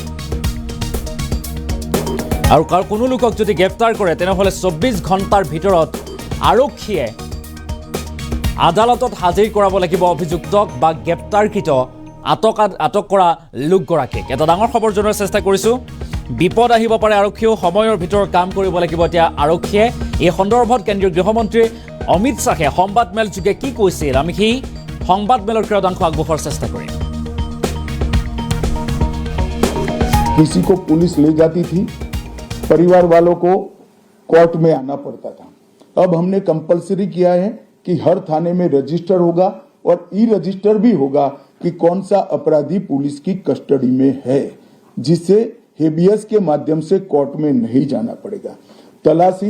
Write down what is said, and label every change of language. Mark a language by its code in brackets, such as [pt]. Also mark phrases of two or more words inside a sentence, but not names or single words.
[as] আৰু কোনো লোকক যদি গ্ৰেপ্তাৰ কৰে তেনেহ'লে 24 ঘণ্টাৰ ভিতৰত আৰক্ষীয়ে আদালতত হাজিৰ কৰাব লাগিব অভিযুক্তক বা গ্ৰেপ্তাৰকৃত আটক কৰা লোকগৰাকীক এটা ডাঙৰ খবৰ জনোৱাৰ চেষ্টা কৰিছোঁ বিপদ আহিব পাৰে আৰক্ষীও সময়ৰ ভিতৰত কাম কৰিব লাগিব এতিয়া আৰক্ষীয়ে এই সন্দৰ্ভত কেন্দ্ৰীয় গৃহমন্ত্ৰী অমিত শ্বাহে সংবাদমেল যোগে কি কৈছিল আমি সেই সংবাদমেলৰ ক্ৰদাংশ আগবঢ়োৱাৰ চেষ্টা কৰিম [hi] किसी को पुलिस ले जाती थी परिवार वालों को कोर्ट में आना पड़ता था अब हमने कंपलसरी किया है कि हर थाने में रजिस्टर होगा और रजिस्टर भी होगा कि कौन सा अपराधी पुलिस की कस्टडी में है जिससे हेबियस के माध्यम से कोर्ट में नहीं जाना पड़ेगा तलाशी